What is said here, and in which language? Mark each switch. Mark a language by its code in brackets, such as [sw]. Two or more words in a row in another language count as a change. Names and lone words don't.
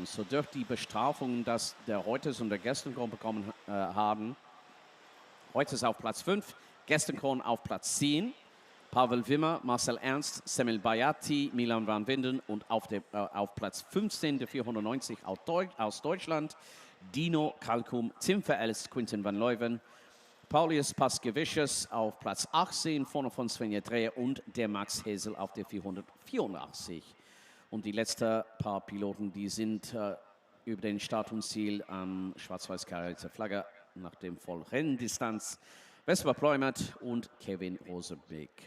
[de] So durch die Bestrafungen, dass der Reuters und der Gestenkorn bekommen haben, Reuters auf Platz 5, Gestenkorn auf Platz 10, Pavel Wimmer, Marcel Ernst, Semil Bayati, Milan van Winden und auf Platz 15 der 490 aus Deutschland, Dino Kalkum, Tim Verelst, Quinten van Leuven, Paulius Paskevicius auf Platz 18, vorne von Svenja Dreher und der Max Hesel auf der 484. Und die letzten paar Piloten, die sind über den Startziel am schwarz-weiß karierter Flagge nach dem Vollrenndistanz. Vesper Pleumert und Kevin Rosebeck.